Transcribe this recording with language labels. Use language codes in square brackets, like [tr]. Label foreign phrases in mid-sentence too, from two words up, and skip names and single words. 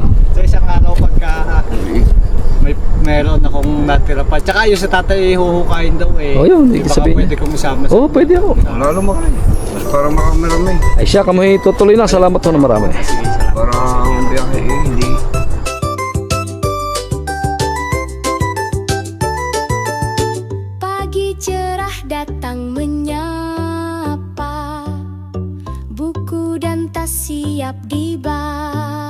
[tl] Sa isang araw pagka meron akong natira pa. Tsaka yung sa tatay huhukain daw eh. Oh, yun, hindi Baka sabihin pwede kong isama sa Pwede ako. Lalo mo kayo. Para makamarami. Ay siya, kami tutuloy na. Salamat ho na marami. Para ang biyahe hindi. [id] Pagi cerah datang menyapa, buku dan tas siap dibaca.